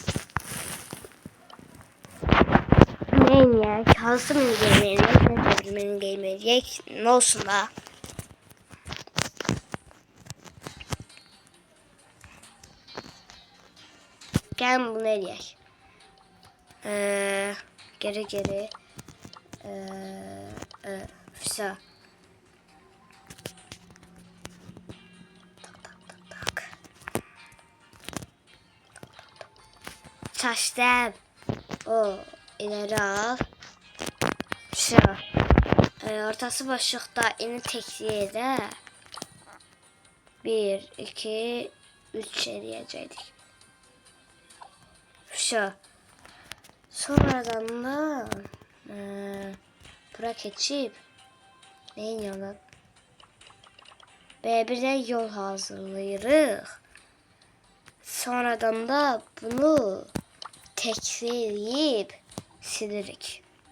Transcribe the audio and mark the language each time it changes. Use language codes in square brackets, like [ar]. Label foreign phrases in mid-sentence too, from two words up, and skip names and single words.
[az] Neyin ya? Kalsın mini game'ini. eləyək. Nə olsun da? Gəlin bunu eləyək. Geri. Все. Tak. Çaşdım. [tr] O ileri al. Şu. Ortası boşlukta ini tekliye de 1, 2, 3 eləyəcəkdik. [az] Şu. Sonradan da bura keçib neyin yolu? Birdən yol hazırlayırıq. Sonradan da bunu tekrarlayıb silirik.